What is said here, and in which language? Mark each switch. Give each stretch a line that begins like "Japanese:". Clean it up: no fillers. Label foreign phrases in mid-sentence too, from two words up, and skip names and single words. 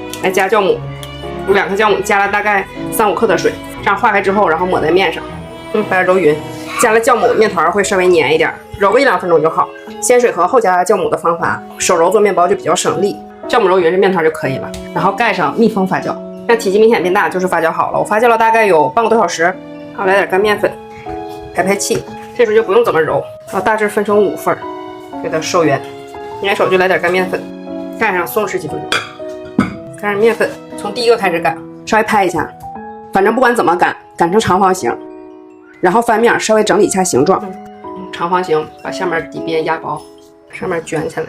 Chinese: 來加酵母，有2克酵母，加了大概3、5克的水，這樣化開之後，然後抹在面上，把它揉匀。加了酵母，面團會稍微黏一點，揉個1、2分鐘就好。先水和後加酵母的方法，手揉做面包就比較省力。酵母揉匀这面团就可以了，然後蓋上密封發酵，讓體積明顯變大就是發酵好了。我發酵了大概有半個多小時，然後來點乾麵粉，排氣，這時候就不用怎麼揉，然後大致分成5份，給它收圓。粘手就來點乾麵粉，蓋上鬆10幾分鐘，蓋上麵粉，從第1個開始擀，稍微拍一下，反正不管怎麼擀，擀成長方形，然後翻面稍微整理一下形狀，長方形把下面底邊壓薄，上面捲起來。